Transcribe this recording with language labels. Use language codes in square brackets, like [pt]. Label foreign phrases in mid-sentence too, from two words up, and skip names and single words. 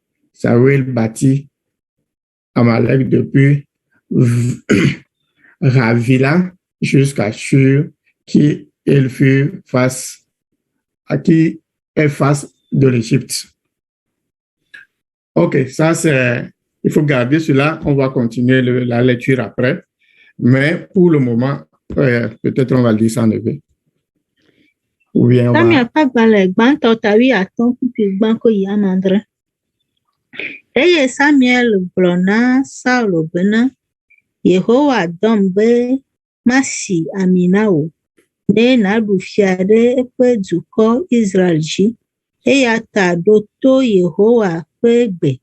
[fr] Saül battit Amalek depuis Ravila jusqu'à Shur, qui est face de l'Égypte. OK, ça c'est... Il faut garder cela. On va continuer la lecture après. Mais pour le moment, peut-être on va lire ça en éveil. Ou bien on va... [ee] Samuel Pagbale gbãtɔ tawi atɔ̃ kpukpi gbãko yi ame adre. Eye Samuel gblɔ na Saul bena, Yehowa dɔm be masi ami na wò, ne nàɖu fia ɖe eƒe dukɔ Israel dzi, eya ta ɖo to Yehowa ƒe gbe.